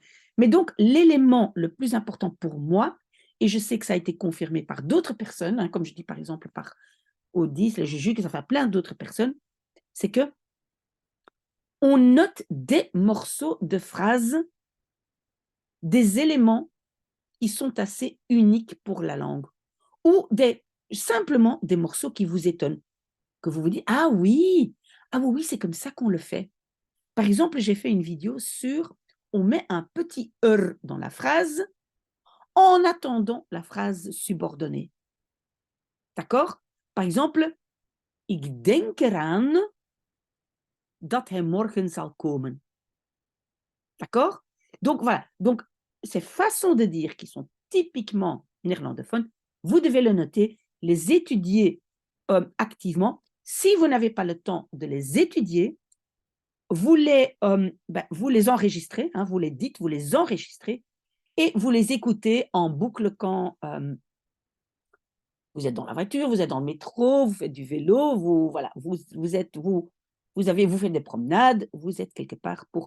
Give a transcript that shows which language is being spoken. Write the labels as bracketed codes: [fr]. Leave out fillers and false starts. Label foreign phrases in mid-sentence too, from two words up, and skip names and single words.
[fr] Mais donc, l'élément le plus important pour moi, et je sais que ça a été confirmé par d'autres personnes, hein, comme je dis par exemple par Odis, le Juju, que ça fait plein d'autres personnes, c'est que on note des morceaux de phrases, des éléments qui sont assez uniques pour la langue, ou simplement des morceaux qui vous étonnent, que vous vous dites, ah oui, c'est comme ça qu'on le fait. Par exemple, j'ai fait une vidéo sur, on met un petit dans la phrase en attendant la phrase subordonnée. D'accord? Par exemple, [nl] ik denk eraan dat hij morgen zal komen. [fr] D'accord? Donc voilà. Donc, ces façons de dire qui sont typiquement néerlandophones, vous devez le noter, les étudier activement. Si vous n'avez pas le temps de les étudier, vous les enregistrez, hein, vous les dites, vous les enregistrez et vous les écoutez en boucle quand vous êtes dans la voiture, vous êtes dans le métro, vous faites du vélo, vous faites des promenades, vous êtes quelque part pour...